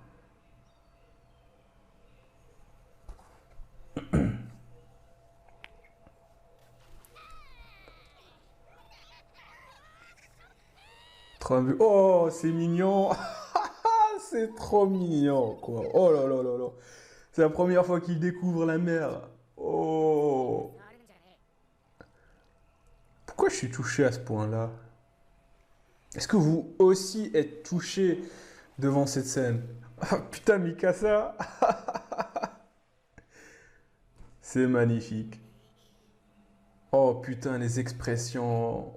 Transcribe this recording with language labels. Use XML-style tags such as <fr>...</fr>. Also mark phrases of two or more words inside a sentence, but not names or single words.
<fr>Oh, c'est mignon. C'est trop mignon, quoi. Oh là là là là. C'est la première fois qu'il découvre la mer. Oh.</fr> <ja>触るんじゃねえ。</ja> <fr>Pourquoi je suis touché à ce point-là? Est-ce que vous aussi êtes touché devant cette scène? Ah, putain, Mikasa. C'est magnifique. Oh putain, les expressions.</fr>